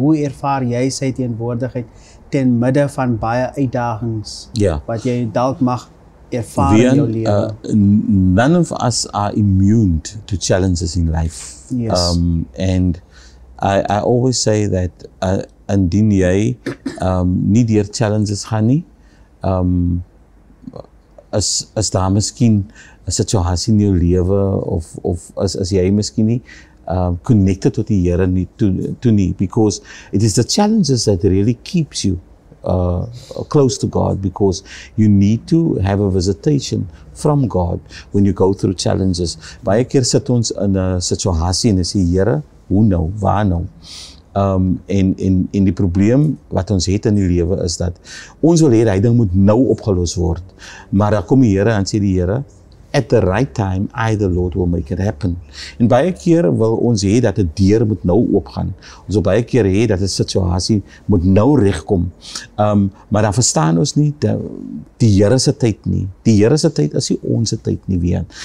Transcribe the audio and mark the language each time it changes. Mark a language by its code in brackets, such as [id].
[af] Hoe ervaar jy sy teenwoordigheid ten midde van baie uitdagings wat jy dalk mag ervaar in jou lewe? [en] None of us are immune to challenges in life. Yes. And I always say that [af] indien jy nie deur challenges gaan nie, is daar miskien 'n situasie in jou lewe of as jy miskien nie connected tot die Here nie toe nie, [en] because it is the challenges that really keeps you close to God, because you need to have a visitation from God when you go through challenges. [af] Baie keer sit ons in 'n situasie en sê, Here, hoe nou, waar nou? En die probleem wat ons het in die lewe is dat ons wil hê die ding moet nou opgelos word. Maar dan kom die Here en sê die Here, [en] at the right time, I, the Lord, will make it happen. [af] En baie keer wil ons hê dat 'n deur moet nou oopgaan. Ons wil baie keer hê dat 'n situasie moet nou regkom. Maar dan verstaan ons nie die Here se tyd nie. Die Here se tyd is nie ons tyd nie weer.